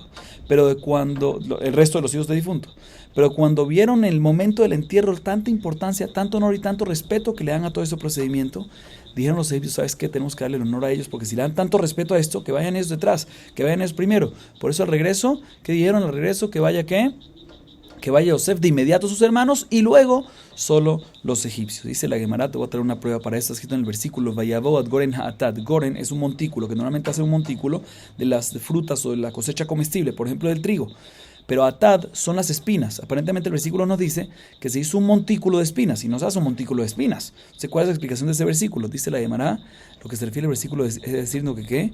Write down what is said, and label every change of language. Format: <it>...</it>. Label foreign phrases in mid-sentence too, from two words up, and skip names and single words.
<es>Pero el resto de los hijos de difunto. Pero cuando vieron el momento del entierro, tanta importancia, tanto honor y tanto respeto que le dan a todo ese procedimiento, dijeron los egipcios, ¿sabes qué? Tenemos que darle el honor a ellos, porque si le dan tanto respeto a esto, que vayan ellos detrás, que vayan ellos primero. Por eso al regreso, ¿qué dijeron al regreso? Que vaya ¿qué? Que vaya Yosef de inmediato a sus hermanos y luego solo los egipcios. Dice la Gemara, te voy a traer una prueba para esto, escrito en el versículo,</es> <he>ויבאו עד גרן האטד.</he> <es>Goren es un montículo, que normalmente hace un montículo de las frutas o de la cosecha comestible, por ejemplo del trigo. Pero atad son las espinas. Aparentemente el versículo nos dice que se hizo un montículo de espinas y no se hace un montículo de espinas. Entonces, ¿cuál es la explicación de ese versículo? Dice la Gemara, lo que se refiere al versículo es decirnos que ¿qué?</es>